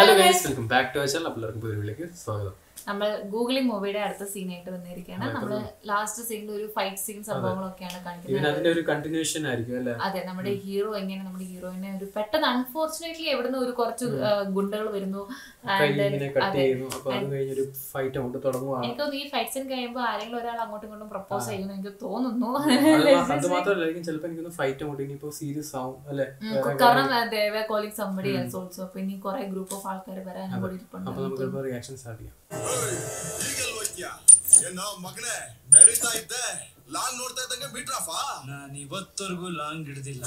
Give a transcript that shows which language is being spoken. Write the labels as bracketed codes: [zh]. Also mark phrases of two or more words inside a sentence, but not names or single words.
[en] guys, welcome back to our channel. [ml] എല്ലാവർക്കും പുതിയ വീഡിയോയിലേക്ക് സ്വാഗതം. നമ്മൾ ഗൂഗിളിംഗ് മൂവിയുടെ അടുത്ത സീനായിട്ട് വന്നിരിക്കുകയാണ്. നമ്മൾ ലാസ്റ്റ് സീനിൽ ഒരു [en] fight scene [ml] സംഭവങ്ങളൊക്കെയാണ് കാണിക്കുന്നത്. അതിന്റെ ഒരു കണ്ടിന്യൂഷൻ ആയിരിക്കും അല്ലേ? അതെ, നമ്മുടെ ഹീറോ എങ്ങനെ നമ്മുടെ ഹീറോയിനെ ഒരു പെട്ടെന്ന് അൺഫോർച്ചുനേറ്റ്ലി എവിടുന്ന് ഒരു കുറച്ച് ഗുണ്ടകൾ വരുന്നു. എനിക്ക് തോന്നുന്നു ഈ [en] fight scene [ml] കഴിയുമ്പോൾ ആരെങ്കിലും ഒരാൾ അങ്ങോട്ടും ഇങ്ങോട്ടും പ്രപ്പോസ് ചെയ്യുന്നു എനിക്ക് തോന്നുന്നു. [en] കാരണം calling somebody else also. [ml] അപ്പൊ ഇനി കുറെ [en] group of [ml] ആൾക്കാർ വരാനും കൂടി ഇരിപ്പുണ്ട്. [kn] ನಾನು ಇವತ್ತವರೆಗೂ ಲಾಂಗ್ ಹಿಡ್ದಿಲ್ಲ.